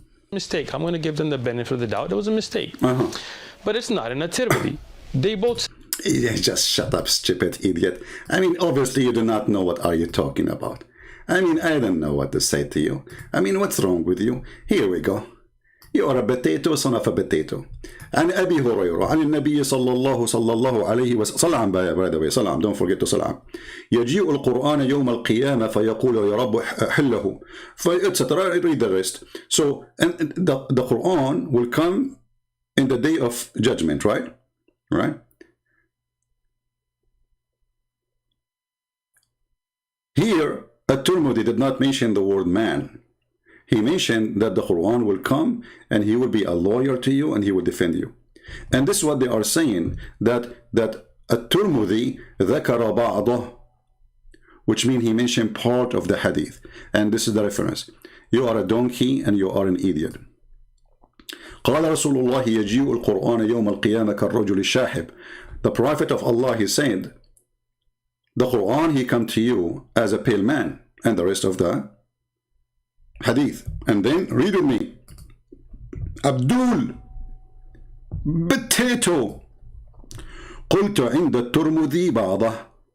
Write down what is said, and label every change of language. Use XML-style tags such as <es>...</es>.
<en>Mistake. I'm going to give them the benefit of the doubt. It was a mistake. Uh-huh. But it's not in a Tirmidhi. They both Yeah, just shut up, stupid idiot. I mean, obviously you do not know what are you talking about. I mean, I don't know what to say to you. I mean, what's wrong with you? Here we go. You are a potato, son of a potato.</en> <ar>عن أبي هريرة عن النبي صلى الله عليه وسلم صلى</ar> <en>by the way</en> <ar>صلى</ar> <en>don't forget to</en> <ar>صلى يجيء القرآن يوم القيامة فيقول يا رب حله etc.</ar> <en>Read the rest. So and the Quran will come in the day of judgment, right? Right? Here, At-Tirmidhi did not mention the word man. He mentioned that the Quran will come and he will be a lawyer to you and he will defend you. And this is what they are saying, that At-Tirmidhi</en> <ar>ذكر بعضه,</ar> <en>which means he mentioned part of the hadith. And this is the reference. You are a donkey and you are an idiot.</en> <ar>قال رسول الله يجيء القرآن يوم القيامة كالرجل الشاحب.</ar> <en>The Prophet of Allah, he said, the Quran, he come to you as a pale man, and the rest of the hadith. And then read with me.</en> <ar>Abdul potato قلت عند الترمذي بعضه.</ar>